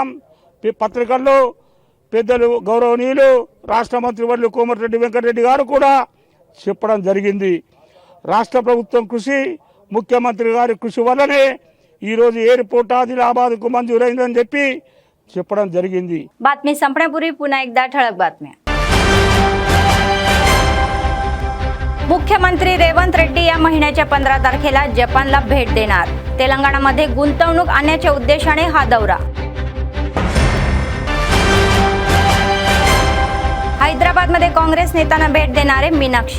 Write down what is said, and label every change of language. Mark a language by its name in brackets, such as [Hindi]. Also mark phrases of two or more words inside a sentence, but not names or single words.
[Telugu] పత్రికల్లో పెద్దలు గౌరవనీయులు రాష్ట్ర మంత్రివర్యులు కోమటిరెడ్డి వెంకటరెడ్డి గారు కూడా చెప్పడం జరిగింది. రాష్ట్ర ప్రభుత్వం కృషి, ముఖ్యమంత్రి గారి కృషి వల్లనే ఈరోజు ఎయిర్పోర్ట్ ఆదిలాబాద్కు మంజూరైందని చెప్పి చెప్పడం జరిగింది. [Marathi] बातमी संपण्यापूर्वी पुन्हा एकदा ठळक बातम्या. मुख्यमंत्री रेवंत रेड्डी या महिन्याच्या 15 तारखेला जपानला भेट देणार. तेलंगणामध्ये गुंतवणूक आणण्याच्या उद्देशाने हा दौरा. हैदराबादमध्ये काँग्रेस नेत्यांना भेट देणारे मीनाक्षी.